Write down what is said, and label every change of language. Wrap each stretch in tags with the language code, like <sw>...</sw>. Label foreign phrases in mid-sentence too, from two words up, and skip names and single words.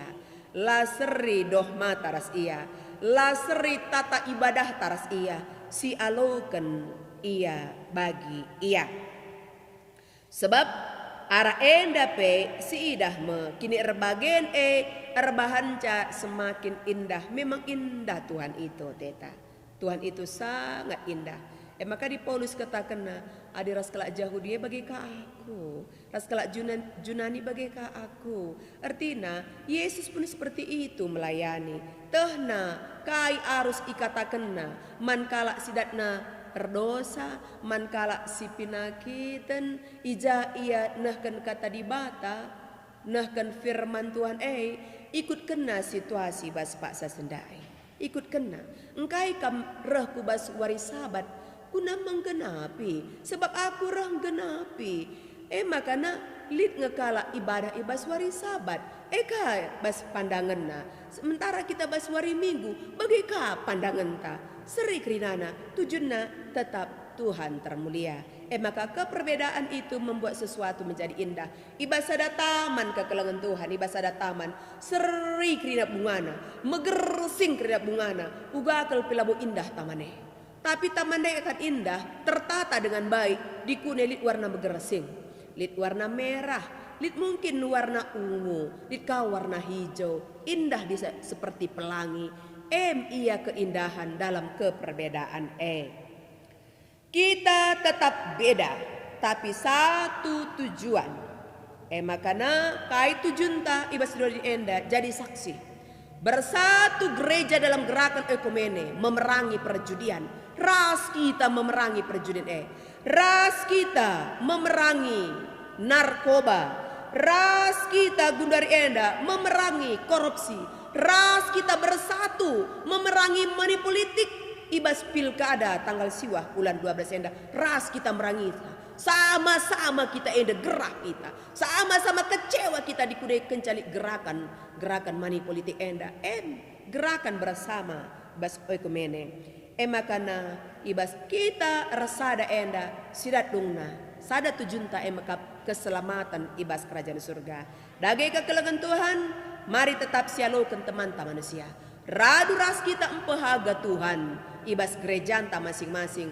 <btx>Laseri doh mata ras ia. Laseri tata ibadah taras ia. Si aloken ia bagi ia. Sebab ara enda pe si idah me kini erbagen erbahanca semakin indah.</btx> <id>Memang indah Tuhan itu teta. Tuhan itu sangat indah. Maka di Paulus katakan</id> <btx>adi ras kelak Yahudi bagi ka aku, ras kelak Junani bagi ka aku.</btx> <id>Artinya Yesus pun seperti itu melayani.</id> <btx>Tehna kai arus ikatakenna man kalak sidatna berdosa, man kalak si pinakitan, ija ia nahkan kata dibata, nahkan firman Tuhan ikut kena situasi bas paksa sendai. Ikut kena. Engkai kam reh ku bas wari sabat, ku namang genapi, sebab aku reh genapi. Makana lid ngekala ibadah ibas wari sabat. Ka bas pandangan na. Sementara kita bas wari minggu, bagi ka pandangan ta. Seri kerinana,</btx> <id>tujuannya tetap Tuhan termulia. Maka keperbedaan itu membuat sesuatu menjadi indah.</id> <btx>Ibasada taman kekelangan Tuhan, ibasada taman seri kerina bungana, megersing kerina bungana, ugakel pilabu indah tamane.</btx> <id>Tapi tamane akan indah, tertata dengan baik,</id> <btx>dikunelit warna megersing,</btx> <id>lit warna merah, lit mungkin warna ungu, lit kau warna hijau, indah seperti pelangi. Ia keindahan dalam keperbedaan. Kita tetap beda, tapi satu tujuan.</id> <btx>Makana kai tujuan ta ibas di enda jadi saksi.</btx> <id>Bersatu gereja dalam gerakan ekumene memerangi perjudian. Ras kita memerangi perjudian. Ras kita memerangi narkoba. Ras kita</id> <btx>gundari enda</btx> <id>memerangi korupsi. Ras kita bersatu memerangi money politik.</id> <btx>Ibas pilkada tanggal siwah bulan 12 enda.</btx> <id>Ras kita merangi. Sama-sama kita enda gerak kita. Sama-sama kecewa kita</id> <btx>dikudai kencali</btx> <id>gerakan money politik enda. Gerakan bersama bas oikumene.</id> <btx>Makana ibas kita rasada enda sidat dungna. Sada tujunta emakap keselamatan ibas kerajaan surga. Dagai kekelangan Tuhan, mari tetap sialokan teman-teman manusia. Radu ras kita empehaga Tuhan. Ibas gereja anta masing-masing.</btx>